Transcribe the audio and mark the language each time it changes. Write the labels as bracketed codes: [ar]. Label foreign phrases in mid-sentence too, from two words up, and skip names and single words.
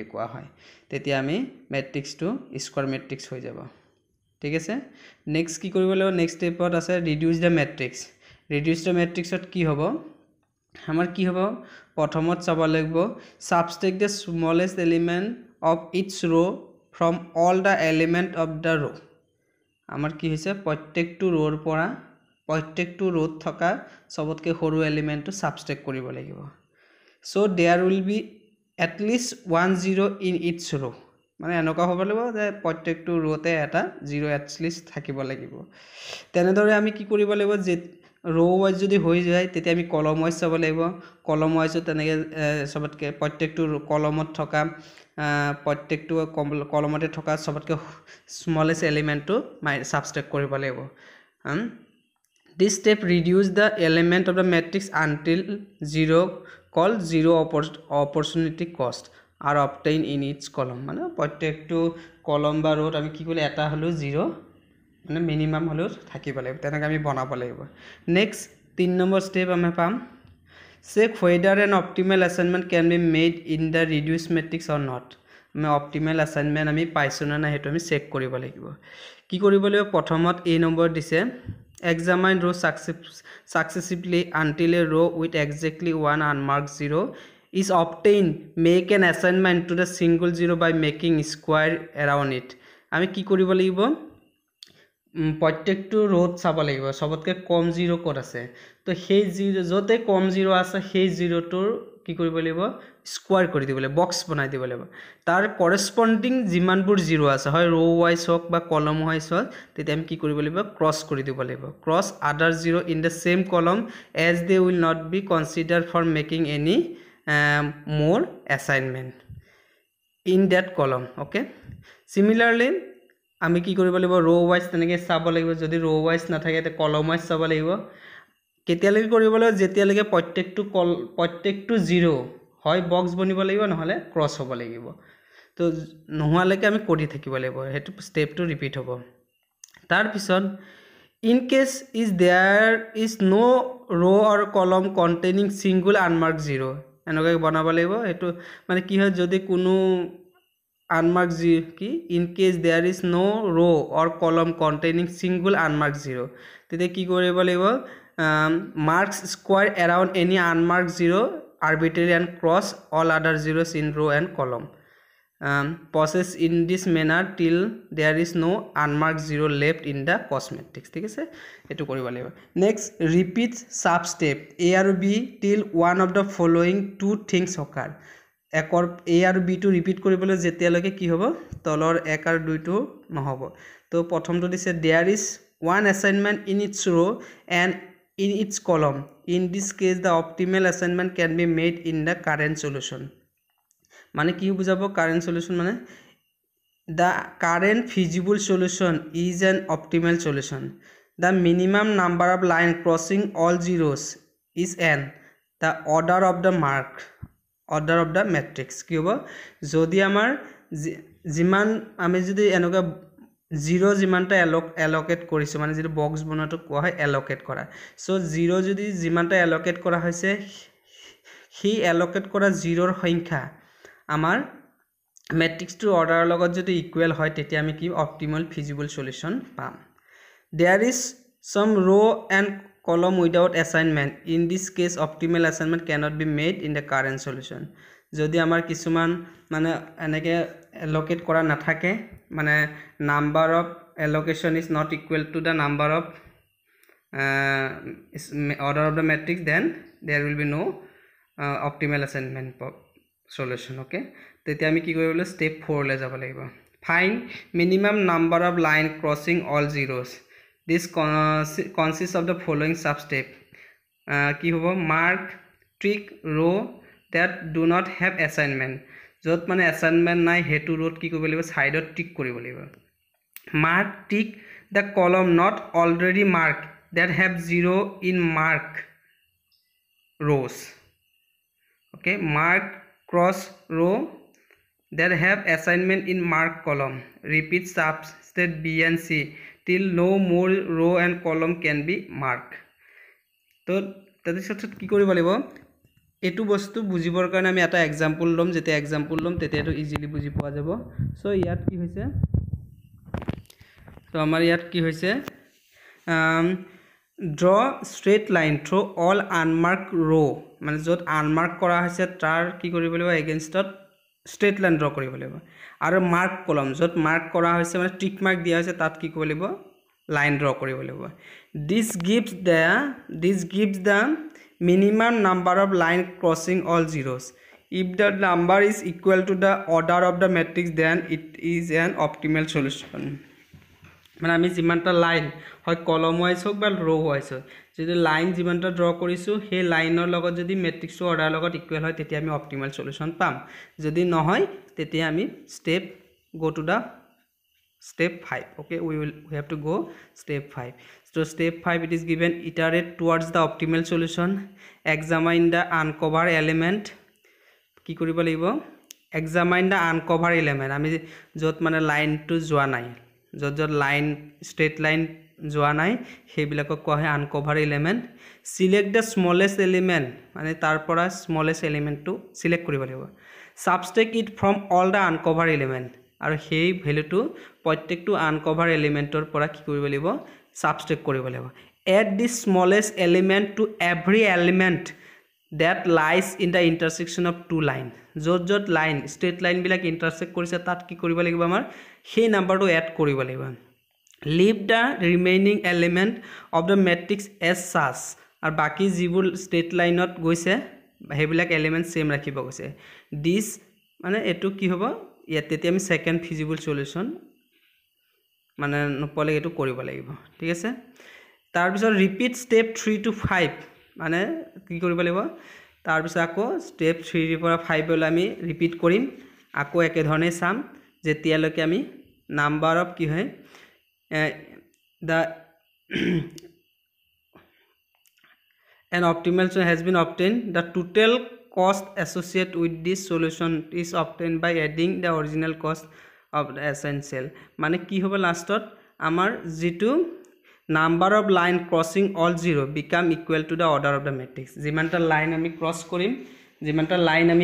[as] কোৱা হয় তেতিয়া আমি ম্যাট্ৰিক্সটো [en] square matrix [as] হৈ যাব ঠিক আছে নেক্সট কি কৰিব লাগিব নেক্সট স্টেপত আছে [en] reduce the matrix reduce the matrixত [as] কি হ'ব আমাৰ কি হ'ব প্ৰথমত চাব লাগিব [en] subtract the smallest element of each row from all the element of the row [as] আমাৰ কি হৈছে প্ৰত্যেকটো ৰোৰ পৰা প্ৰত্যেকটো ৰোত থকা সবতকে সৰু এলিমেন্টটো সাবট্ৰেক্ট কৰিব লাগিব [en] so there will be at least 1 0 in each row [as] মানে এনেকুৱা হ'ব লাগিব যে প্ৰত্যেকটো ৰোতে এটা 0 [en] at least [as] থাকিব লাগিব তেনেদৰে আমি কি কৰিব লাগিব যে [en] row wise [as] যদি হৈ যায় তেতিয়া আমি [en] column wise [as] চাব লাগিব [en] column wiseও [as] তেনেকে সবতকে প্ৰত্যেকটো কলমত থকা প্ৰত্যেকটো কলমতে থকা সবতকে [en] smallest elementটো [as] সাবট্ৰেক্ট কৰিব লাগিব [en] This step reduce the element of the matrix until 0 called zero opportunity cost are obtained in each column [as] মানে প্ৰত্যেকটো কলম বা ৰোত আমি কি কৰিলে এটা হলো 0 মানে মিনিমাম হলো থাকিব লাগিব তেনেকৈ আমি বনাব লাগিব নেক্সট 3 নম্বৰ স্টেপ আমি পাম check [en] whether an optimal assignment can be made in the reduced matrix or not আমি optimal assignment [as] আমি পাইছো না না হেতু আমি চেক কৰিব লাগিব কি কৰিব লাগিব প্ৰথমত a নম্বৰ দিছে [en] examine row successively until a row with exactly one unmarked 0 is obtained make an assignment to the single 0 by making square around it [as] আমি কি কৰিব লাগিব প্ৰত্যেকটো ৰোত চাব লাগিব সবতকে কম 0 কোড আছে তো সেই 0 যতে কম 0 আছে সেই 0 টোৰ কি কৰিব লাগিব স্কয়াৰ কৰি দিব লাগিব বক্স বনাই দিব লাগিব তাৰ কৰেসপন্ডিং জিমানবোৰ 0 আছে হয় [en] row wise [as] হক বা [en] column wise [as] হক তেতিয়া আমি কি কৰিব লাগিব ক্ৰস কৰি দিব লাগিব [en] cross other 0 in the same column as they will not be considered for making any more assignment in that column okay [as] similarly আমি কি কৰিব লাগিব [en] row wise [as] তেনেকে চাব লাগিব যদি [en] row wise [as] না থাকে তে [en] column wise [as] চাব লাগিব কেতিয়ালৈকে কৰিব লাগিব যেতিয়ালৈকে প্ৰত্যেকটো 0 হয় বক্স বনিব লাগিব নহলে ক্ৰস হ'ব লাগিব তো নোহালৈকে আমি কৰি থাকিব লাগিব হেতু [en] stepটো repeat [as] হ'ব তাৰ পিছত [en] in case is there is no row or column containing single unmarked 0 [as] এনেকৈ বনাব লাগিব হেতু মানে কি হয় যদি কোনো [en] unmarked 0 কি in case there is no row or column containing single unmarked 0 [as] তেতে কি কৰিব লাগিব [en] marks square around any unmarked 0 arbitrary and cross all other zeros in row and column process in this manner till there is no unmarked 0 left in the cost matrix [as] ঠিক আছে এটো কৰিব লাগিব [en] next repeat sub step a আৰু b till one of the following two things occur [as] একৰ a আৰু b টো ৰিপিট কৰিবলৈ যেতিয়ালৈকে কি হ'ব তলৰ 1 আৰু 2 টো নহব তো প্ৰথমটো দিছে [en] there is one assignment in its row and in its column in this case the optimal assignment can be made in the current solution [as] মানে কি বুজাব [en] current solution মানে the current feasible solution is an optimal solution. The minimum number of line crossing all zeros is n. The order of the matrix [as] কি হ'ব যদি আমাৰ যিমান আমি যদি এনেকুৱা জিৰো যিমানটা এলোকেট কৰিছো মানে যেটো বক্স বনাটো কোৱা হয় এলোকেট কৰা সো জিৰো যদি যিমানটা এলোকেট কৰা হৈছে সেই এলোকেট কৰা জিৰোৰ সংখ্যা আমাৰ [en] matrix to order [as] লগত যদি ইকুৱেল হয় তেতিয়া আমি কি [en] optimal feasible solution [as] পাম [en] there is some row and column without assignment in this case optimal assignment cannot be made in the current solution [as] যদি আমাৰ কিছুমান মানে এনেকে allocate কৰা নাথাকে মানে [en] number of allocation is not equal to the number of order of the matrix then there will be no optimal assignment solution okay [as] তেতিয়া আমি কি কৰিব [en] step 4 [as] লে যাব লাগিব [en] find minimum number of line crossing all zeros this consists of the following sub step [as] কি হ'ব [en] mark tick row that do not have assignment [as] যত মানে [en] assignment [as] নাই হেতু [en] row কি [as] কৰিব লাগিব সাইডত টিক কৰিব লাগিব [en] mark tick the column not already marked that have zero in mark rows okay mark cross row that have assignment in mark column repeat subset b and c till no more row and column can be marked [as] তো তাতে সব কি কৰিব লাগিব এটু বস্তু বুজিবৰ কাৰণে আমি এটা एग्जांपल লম যেতে एग्जांपल লম তেতে এটো ইজিলি বুজি পোৱা যাব সো ইয়াত কি হৈছে তো আমাৰ ইয়াত কি হৈছে [en] draw straight line through all unmarked row [as] মানে যত unmarked কৰা হৈছে তাৰ কি কৰিব লাগিব [en] against straight line draw [as] কৰিব লাগিব আৰু [en] mark column [as] যত mark কৰা হৈছে মানে [en] tick mark [as] দিয়া হৈছে তাত কি কৰিব লাগিব [en] line draw [as] কৰিব লাগিব [en] this gives the minimum number of line crossing all zeros if the number is equal to the order of the matrix then it is an optimal solution [as] মানে আমি যিমানটা লাইন হয় [en] column wise [as] হোক বা [en] row wise [as] হোক যদি লাইন যিমানটা ড্ৰ কৰিছো সেই লাইনৰ লগত যদি মেট্ৰিক্সৰ অৰ্ডাৰ লগত ইকুৱেল হয় তেতিয়া আমি [en] optimal solution [as] পাম যদি নহয় তেতিয়া আমি [en] step go to দা step 5 okay we have to go step 5 so step 5 it is given iterate towards the optimal solution examine the uncover element [as] কি কৰিব লাগিব [en] examine the uncover element [as] আমি যত মানে লাইন টু যোৱা নাই যত লাইন [en] straight line [as] যোৱা নাই হেবিলাকক কোৱা হয় [en] uncover element select the smallest element [as] মানে তাৰ পৰা [en] smallest elementটো select [as] কৰিব লাগিব সাবট্ৰেক্ট [en] it from all the uncover element [as] আৰু সেই ভ্যালুটো প্ৰত্যেকটো [en] uncover elementৰ [as] পৰা কি কৰিব লাগিব সাবট্ৰেক্ট কৰিব লাগিব এড [en] the smallest element to every element that lies in the intersection of two line [as] যত [en] line straight line [as] বিলাক intersect কৰিছে তাত কি কৰিব লাগিব আমাৰ সেই নাম্বাৰটো এড কৰিব লাগিব [en] leave the remaining element of the matrix as such [as] আৰু বাকি যিবোৰ [en] straight lineত [as] গৈছে হেবিলাক এলিমেন্ট সেম ৰাখিব গৈছে this মানে এটো কি হ'ব ইয়াতে আমি [en] second feasible solution [as] মানে নপলে এটো কৰিব লাগিব ঠিক আছে তাৰ পিছত [en] repeat step 3 to 5 [as] মানে কি কৰিব লাগিব তাৰ পিছত আকৌ স্টেপ 3 ৰ পৰা 5 লৈ আমি ৰিপিট কৰিম আকৌ একে ধৰণে চাম যেতিয়ালৈকে আমি [en] number of [as] কি হয় [en] the an optimal solution has been obtained the total cost associated with this solution is obtained by adding the original cost of the assigned cell [as] মানে কি হ'ব লাষ্টত আমাৰ যেটো [en] number of line crossing all zero become equal to the order of the matrix [as] যিমানটা লাইন আমি ক্রস কৰিম যিমানটা লাইন আমি